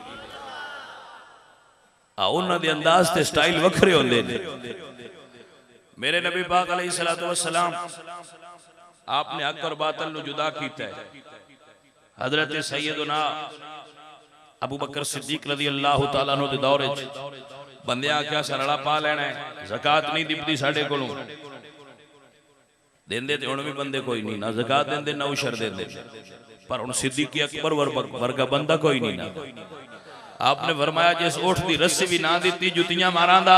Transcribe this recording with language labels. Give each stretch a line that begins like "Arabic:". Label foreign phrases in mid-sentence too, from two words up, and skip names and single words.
Punjabi: ਉਨ੍ਹਾਂ ਦੇ ਅੰਦਾਜ਼ ਤੇ ਸਟਾਈਲ ਵੱਖਰੇ ਹੁੰਦੇ ਨੇ। ਮੇਰੇ ਨਬੀ ਪਾਕ
Arabic: عليه الصلاة والسلام
Punjabi: ਆਪਨੇ ਹੱਕ ਔਰ ਬਾਤਿਲ ਨੂੰ ਜੁਦਾ ਕੀਤਾ ਹੈ। ਹਜ਼ਰਤ ਸੱਯਦਨਾ ਅਬੂ ਬਕਰ ਸਿੱਦੀਕ
Arabic: رضي الله تعالى عنه
Punjabi: ਦੇ ਦੌਰ ਵਿਚ ਬੰਦਿਆਂ ਕਿਆ ਸਰਲਾ ਪਾ ਲੈਣਾ ਹੈ, ਜ਼ਕਾਤ ਨਹੀਂ ਦਿਪਦੀ ਸਾਡੇ ਕੋਲੋਂ, ਦੇਂਦੇ ਤੇ ਹੁਣ ਭੀ ਬੰਦੇ ਕੋਈ ਨਹੀਂ, ਨਾ ਜ਼ਕਾਤ ਦੇਂਦੇ ਨਾ ਉਸ਼ਰ ਦੇਂਦੇ, ਪਰ ਹੁਣ ਸਿੱਦੀਕ ਅਕਬਰ ਵਰਗਾ ਬੰਦਾ ਕੋਈ ਨਹੀਂ ਨਾ। ਆਪਨੇ ਫ਼ਰਮਾਇਆ ਜਿਸ ਊਠ ਦੀ ਰੱਸੀ ਭੀ ਨਾ ਦਿੱਤੀ ਜੁੱਤੀਆਂ ਮਾਰਾਂਦਾ।